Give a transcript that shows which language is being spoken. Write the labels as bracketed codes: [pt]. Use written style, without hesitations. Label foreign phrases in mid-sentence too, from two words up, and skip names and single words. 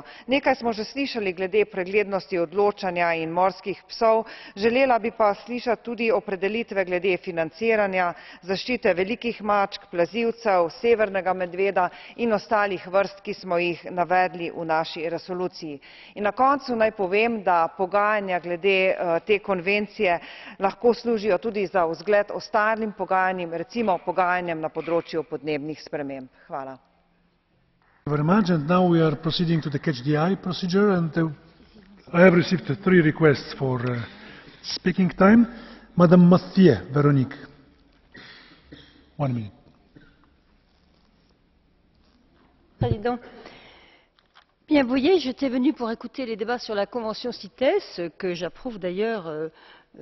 [sl] Nekaj smo že slišali glede preglednosti odločanja in morskih psov, želela bi pa slišati tudi opredelitve glede financiranja, zaščite velikih mačk, plazilcev, severnega medveda in ostalih vrst, ki smo jih navedli v naši resoluciji. In na koncu naj povem, da pogajanja glede te konvencije lahko služijo tudi za vzgled ostalim pogajanjem, recimo pogajanjem na področju podnebnih sprememb. Hvala. [en] Thank you very much. And now we are proceeding to the catch the eye procedure, and I have received 3 requests for speaking time. Madame Mathieu, Véronique. 1 minute. [fr] Président. Bien, vous voyez, j'étais venue pour écouter les débats sur la convention CITES, que j'approuve d'ailleurs